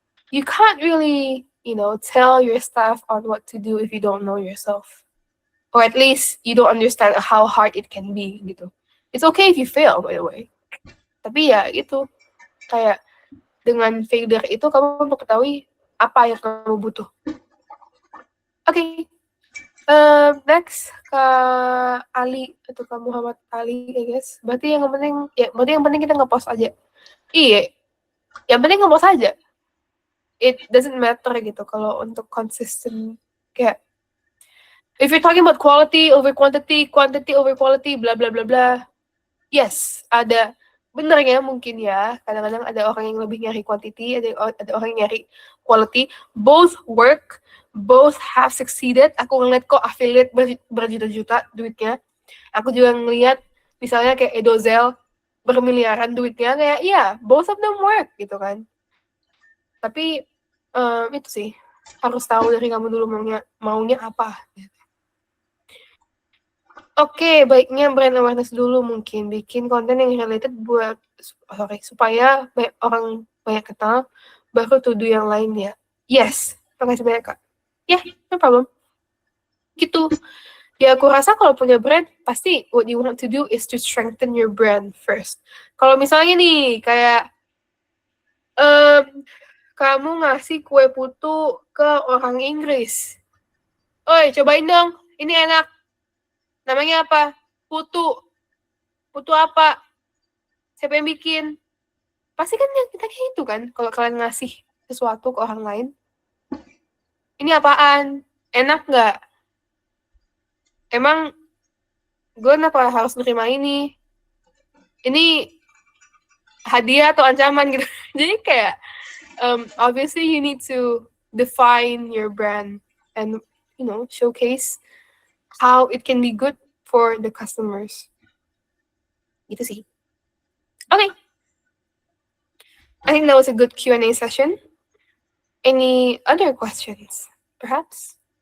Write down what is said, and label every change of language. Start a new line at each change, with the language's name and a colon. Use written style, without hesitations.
English: You can't really, tell your staff on what to do if you don't know yourself. Or at least you don't understand how hard it can be gitu. It's okay if you fail, by the way.
Indonesian: Tapi ya itu, kayak dengan failure itu kamu mengetahui apa yang kamu butuh. Oke. Next ke Ali atau ke Muhammad Ali, I guess. Berarti yang penting kita nge-post aja. Iya. Yang penting nge-post aja.
English: It doesn't matter
Indonesian: gitu kalau untuk
English: consistent, kayak if you're talking about quality over quantity, quantity over quality, bla bla bla bla.
Indonesian: Yes, ada benernya mungkin ya. Kadang-kadang ada orang yang lebih nyari quantity, ada orang yang nyari quality.
English: Both work, both have succeeded.
Indonesian: Aku ngeliat kok affiliate berjuta-juta duitnya. Aku juga ngeliat misalnya kayak Edozel bermiliaran duitnya, kayak iya,
English: both of them work
Indonesian: gitu kan. Tapi itu sih, harus tahu dari kamu dulu maunya apa. Oke, baiknya brand awareness dulu, mungkin bikin konten yang related supaya orang banyak kenal, baru to do yang lain ya. Yes, makasih banyak Kak.
English: Yeah, no problem.
Indonesian: Gitu. Ya aku rasa kalau punya brand, pasti
English: what you want to do is to strengthen your brand first.
Indonesian: Kalau misalnya nih, kayak kamu ngasih kue putu ke orang Inggris. Oi, cobain dong, ini enak. Namanya apa? Putu. Putu apa? Siapa yang bikin? Pasti kan kita kayak itu kan, kalau kalian ngasih sesuatu ke orang lain. Ini apaan? Enak nggak? Emang gue kenapa harus nerima ini? Ini hadiah atau ancaman gitu. Jadi kayak,
English: obviously you need to define your brand and, showcase how it can be good for the customers. Gitu sih. Okay. I think that was a good Q&A session. Any other questions, perhaps?